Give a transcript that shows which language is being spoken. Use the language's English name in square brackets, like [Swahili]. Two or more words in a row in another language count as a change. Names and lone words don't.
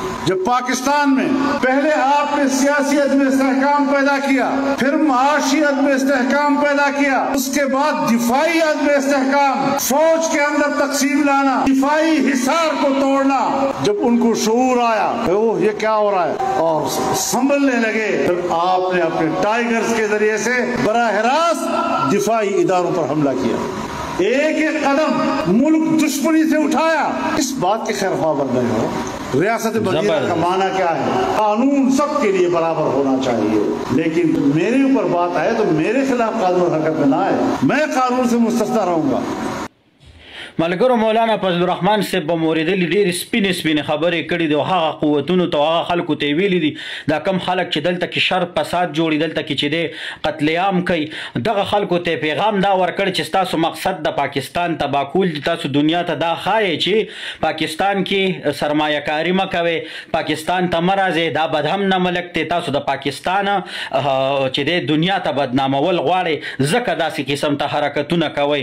[Urdu] جب پاکستان میں پہلے آپ نے سیاسی عدم استحکام پیدا کیا، پھر معاشی عدم استحکام پیدا کیا، اس کے بعد دفاعی عدم استحکام، فوج کے اندر تقسیم لانا، دفاعی حصار کو توڑنا، جب ان کو شعور آیا اوہ یہ کیا ہو رہا ہے اور سنبھلنے لگے، پھر آپ نے اپنے ٹائیگرز کے ذریعے سے براہ راست دفاعی اداروں پر حملہ کیا، ایک ایک قدم ملک دشمنی سے اٹھایا. اس بات کے خیر خواہ نہیں ہو، ریاست بجیرہ کا معنی کیا ہے? قانون سب کے لیے برابر ہونا چاہیے، لیکن میرے اوپر بات آئے تو میرے خلاف قانون حرکت میں نہ آئے، میں قانون سے مستثنیٰ رہوں گا. [Pashto] ملګرو مولانا فضل الرحمن صاحب به مورېدلي ډېرې سپینې خبرې کړي دي او هغه قوتونو ته هغه خلکو ته یې ویلي دي دا کم خلک چې دلته کې شر فساد جوړي، دلته کې چې دی قتل عام کوي، دغه خلکو ته پیغام دا ورکړ چې ستاسو مقصد د پاکستان تباه کول دي، تاسو دنیا ته دا ښایئ چې پاکستان کې سرمایه کاري مه کوئ، پاکستان ته مه راځئ، دا بدهم نه ملک دی، تاسو د پاکستان چې دی دنیا ته بدنامول غواړئ، ځکه داسې قسم ته حرکتونه کوئ.